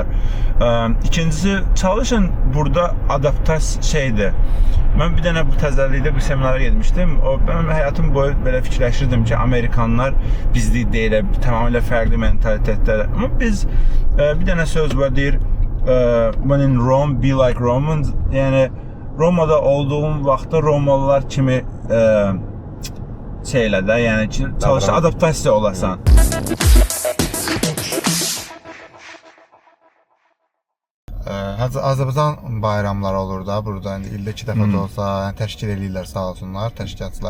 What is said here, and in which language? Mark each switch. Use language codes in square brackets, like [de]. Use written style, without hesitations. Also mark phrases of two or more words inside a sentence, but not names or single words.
[az] İkincisi, çalışın burada adaptasiya şeydir. Mən bir dənə bu təzəlikdə bir seminara getmişdim. Mən həyatım boyu belə fikirləşirdim ki, Amerikanlar bizlik deyil, tamamilə fərqli mentalitetlər. Amma biz bir dənə söz var deyir, [en] when in Rome, be like Romans. [az] Yəni Romada olduğum vaxtda Romalılar kimi şeylə də, yəni ki, çalışır adaptasiya olasan. Azərbaycan bayramları olur da burada, indi ildə 2 dəfə də olsa, yəni təşkil edirlər sağ olsunlar, təşkilatçılar.